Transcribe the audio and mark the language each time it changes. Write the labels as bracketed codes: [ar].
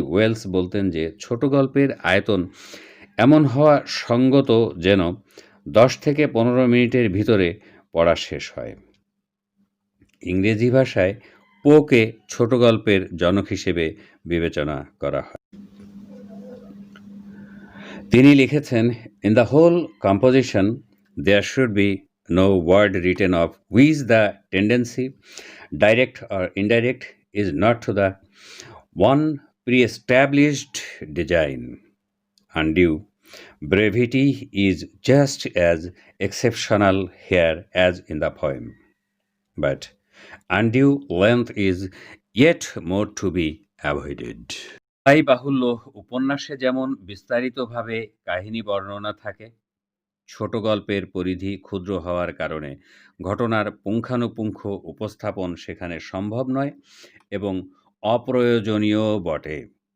[bn] Wales বলতেন যে ছোট গল্পের আয়তন এমন হওয়া সঙ্গত যেন 10 থেকে 15 মিনিটের ভিতরে পড়া শেষ হয়। ইংরেজি ভাষায় পোকে ছোট গল্পের জনক হিসেবে বিবেচনা করা হয়। তিনি লিখেছেন, [en] "In the whole composition there should be no word written of which the tendency, direct or indirect, is not to the one pre-established design. Undue brevity is just as exceptional here as in the poem, but undue length is yet more to be avoided." [bn] তাই বাহুল্য, উপন্যাসে যেমন বিস্তারিতভাবে কাহিনী বর্ণনা থাকে, ছোট গল্পের পরিধি ক্ষুদ্র হওয়ার কারণে ঘটনার পুঙ্খানুপুঙ্খ উপস্থাপন সেখানে সম্ভব নয় এবং অপ্রয়োজনীয় বটে।